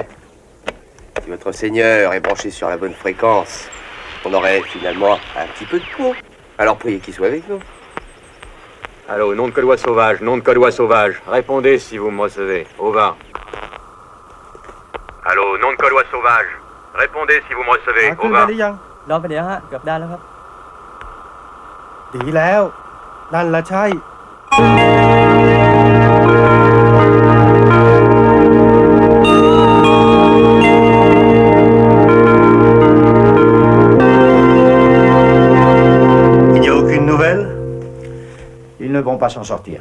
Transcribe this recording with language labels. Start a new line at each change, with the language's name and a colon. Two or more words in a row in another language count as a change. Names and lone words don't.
French: Si votre Seigneur est branché sur la bonne fréquence, on aurait finalement un petit peu de peau. Alors priez qu'il soit avec nous. Allô, nom de Codois sauvage, nom de Codois sauvage. Répondez si vous me recevez. Au va. Allô, nom de Gaulois sauvage. Répondez si vous me recevez.
Thai: ขึ้นได้หรือยัง รอไปเดี๋ยวฮะเกือบได้แล้วครับ ดีแล้ว นั่นละใช่
French: Il n'y a aucune nouvelle? Ils ne vont pas s'en sortir.